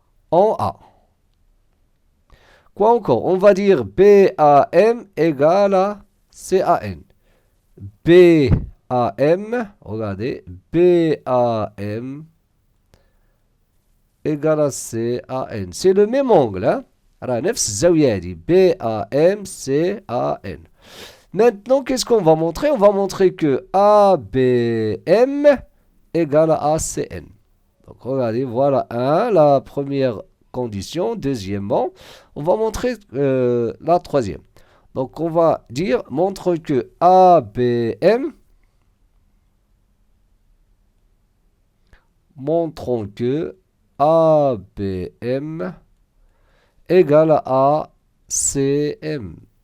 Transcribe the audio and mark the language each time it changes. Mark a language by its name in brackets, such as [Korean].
[French] En A. Quoi encore? On va dire BAM égale à CAN. BAM, regardez, BAM égale à CAN. C'est le même angle, hein? [Arabic] راه نفس الزاوية هذه BAM CAN. [French] Maintenant, qu'est-ce qu'on va montrer? On va montrer que ABM égale à ACN. Donc regardez, voilà la première condition. Deuxièmement, on va montrer la troisième. Donc on va dire, montre que ABM, montrons que ABM égale à ACM.